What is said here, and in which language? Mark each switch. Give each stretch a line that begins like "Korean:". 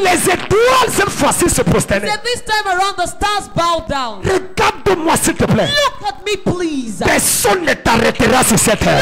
French: les étoiles cette fois-ci se prosternaient.
English: then this time around the stars bow down.
French: Regarde-moi s'il te plaît.
English: Look at me, please.
French: Personne ne t'arrêtera sur cette terre.